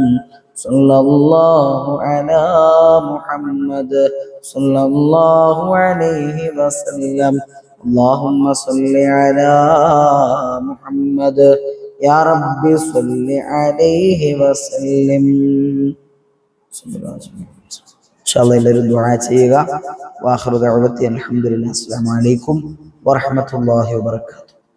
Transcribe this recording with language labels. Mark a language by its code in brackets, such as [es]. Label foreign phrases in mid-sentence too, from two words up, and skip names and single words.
[ar] صلى الله على محمد صلى الله عليه وسلم. اللهم صل على محمد يا رب صل عليه وسلم. [ml] ഇൻഷാല്ലാ എല്ലാവരും ദുആ ചെയ്യുക. [ar] وآخر دعوتي الحمد لله. السلام عليكم ورحمة الله وبركاته.